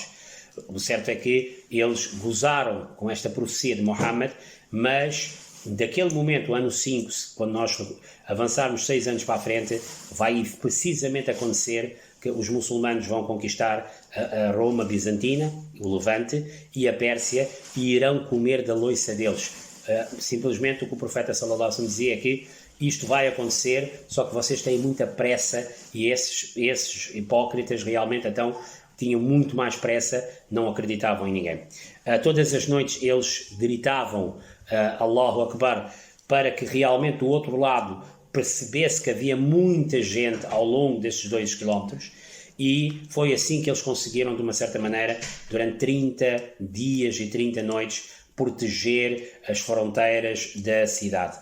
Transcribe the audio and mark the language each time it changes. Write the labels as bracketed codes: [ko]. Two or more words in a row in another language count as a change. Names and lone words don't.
[pt] O certo é que eles gozaram com esta profecia de Muhammad, mas daquele momento, o ano 5, quando nós avançarmos 6 anos para a frente, vai precisamente acontecer que os muçulmanos vão conquistar a Roma bizantina, o Levante e a Pérsia, e irão comer da loiça deles. Simplesmente o que o profeta [ar] صلى الله عليه وسلم [pt] dizia é que isto vai acontecer, só que vocês têm muita pressa, e esses hipócritas realmente então tinham muito mais pressa, não acreditavam em ninguém. Todas as noites eles gritavam [ar] الله أكبر, [pt] para que realmente do outro lado percebesse que havia muita gente ao longo destes 2 quilómetros, e foi assim que eles conseguiram, de uma certa maneira, durante 30 dias e 30 noites, proteger as fronteiras da cidade.